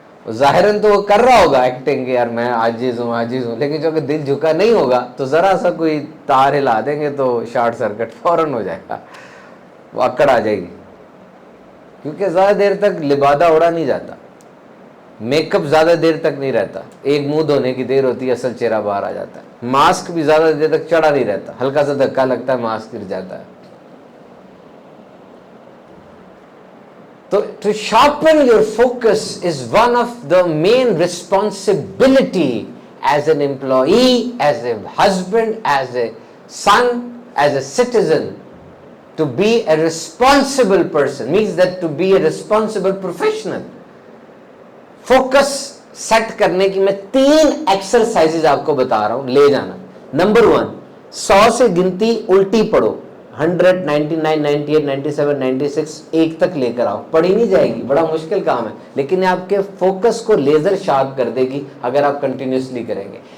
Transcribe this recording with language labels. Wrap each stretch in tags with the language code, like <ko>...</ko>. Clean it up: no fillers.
<hi>ज़ाहिरन तो वो कर रहा होगा एक्टिंग कि यार मैं आजिज़ हूँ, लेकिन जो अगर दिल झुका नहीं होगा तो ज़रा सा कोई तार हिला देंगे तो शॉर्ट सर्किट फौरन हो जाएगा, वो अकड़ आ जाएगी. क्योंकि ज़्यादा देर तक लिबादा उड़ा नहीं जाता, मेकअप ज़्यादा देर तक नहीं रहता, एक मुंह धोने की देर होती है, असल चेहरा बाहर आ जाता है. मास्क भी ज़्यादा देर तक चढ़ा नहीं रहता, हल्का सा धक्का लगता है मास्क गिर जाता है.</hi> <en>So to sharpen your focus is one of the main responsibility as an employee, as a husband, as a son, as a citizen. To be a responsible person means that to be a responsible professional.</en> <hi>Focus set करने की मैं 3 exercises आपको बता रहा हूं, ले जाना. Number 1, 100 से गिनती उल्टी पढ़ो. 100, 99, 98, 97, 96 1 तक लेकर आओ. पढ़ी नहीं जाएगी, बड़ा मुश्किल काम है, लेकिन आपके फोकस को लेजर शार्प कर देगी अगर आप कंटिन्यूसली करेंगे.</hi>